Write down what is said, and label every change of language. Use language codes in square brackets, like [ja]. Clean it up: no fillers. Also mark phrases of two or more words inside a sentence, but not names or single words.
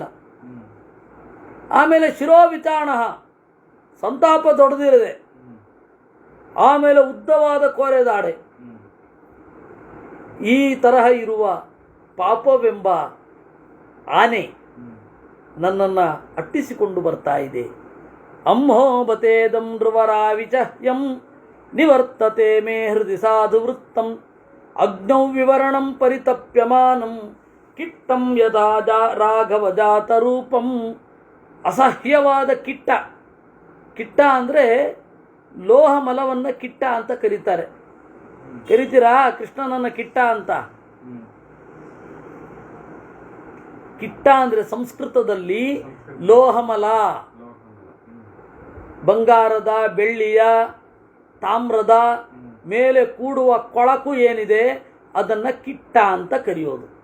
[kn] ಆಮೇಲೆ ಶಿರೋವಿಚಾಣ, ಸಂತಾಪ ದೊಡ್ಡದಿರದೆ, ಆಮೇಲೆ ಉದ್ದವಾದ ಕೋರೆದಾಡೆ. ಈ ತರಹ ಇರುವ ಪಾಪವೆಂಬ ಆನೆ ನನ್ನನ್ನು ಅಟ್ಟಿಸಿಕೊಂಡು ಬರ್ತಾ ಇದೆ. [sa] ಅಂಹೋಬತೇದಂ ನೃವರಾವಿಚಹ್ಯಂ ನಿವರ್ತತೆ ಮೇ ಹೃದಿ ಸಾಧು ವೃತ್ತಂ ಅಗ್ನೌ ವಿವರಣಂ ಪರಿತಪ್ಯಮಾನಂ ಕಿಟ್ಟಂ ಯದಾ ರಾಘವ ಜಾತ ರೂಪಂ. [kn] ಅಸಹ್ಯವಾದ ಕಿಟ್ಟ. ಕಿಟ್ಟ ಅಂದರೆ ಲೋಹ ಮಲವನ್ನು ಕಿಟ್ಟ ಅಂತ ಕರೀತಾರೆ. ಕರಿತೀರಾ ಕೃಷ್ಣನನ್ನ ಕಿಟ್ಟ ಅಂತ? ಕಿಟ್ಟ ಅಂದರೆ ಸಂಸ್ಕೃತದಲ್ಲಿ ಲೋಹಮಲ, ಬಂಗಾರದ, ಬೆಳ್ಳಿಯ, ತಾಮ್ರದ ಮೇಲೆ ಕೂಡುವ ಕೊಳಕು ಏನಿದೆ ಅದನ್ನು ಕಿಟ್ಟ ಅಂತ ಕರೆಯೋದು.